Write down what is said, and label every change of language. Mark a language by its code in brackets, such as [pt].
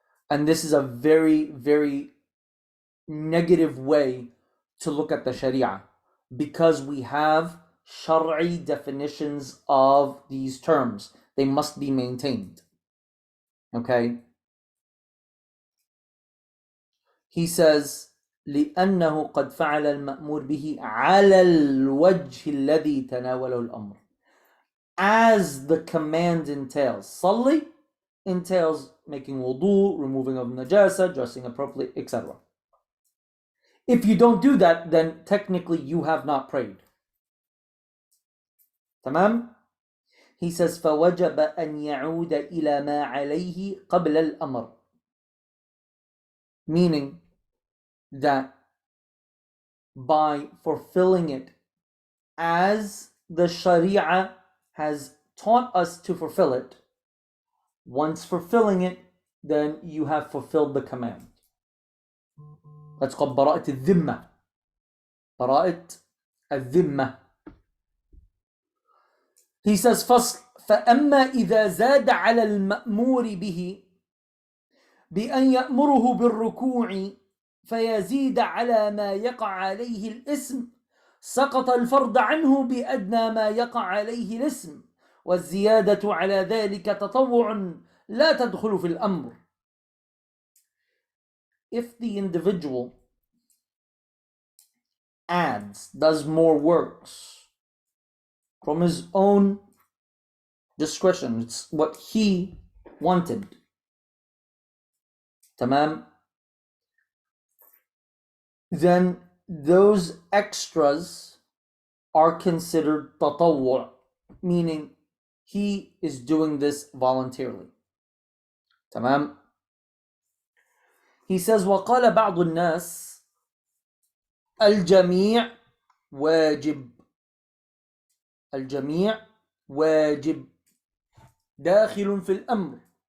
[en] And this is a very, very negative way to look at the Sharia because we have Shar'i definitions of these terms. They must be maintained. Okay? He says, [ar] لأنه قد فعل المأمور به على الوجه الذي تناوله الأمر. [en] As the command entails. Salli entails making wudu, removing of najasa, dressing appropriately, etc. If you don't do that, then technically you have not prayed. [ar] Tamam? [en] He says, [ar] فَوَجَبَ أَنْ يَعُودَ إِلَى مَا عَلَيْهِ قَبْلَ الْأَمْرِ. [en] Meaning that by fulfilling it as the Sharia has taught us to fulfill it, once fulfilling it, then you have fulfilled the command. That's called براءة الذمة. [ar] براءة الذمة. [en] He says, [ar] فصل فأما إذا زاد على المأمور به بأن يأمره بالركوع فيزيد على ما يقع عليه الاسم سقط الفرض عنه بأدنى ما يقع عليه الاسم والزيادة على ذلك تطوع لا تدخل في الأمر. [en] If the individual does more works from his own discretion, it's what he wanted, tamam, then those extras are considered tatawwu', meaning he is doing this voluntarily. [ar] Tamam. [en] He says, [ar] وقال بعض الناس الجميع واجب. الجميع واجب داخل في الأمر.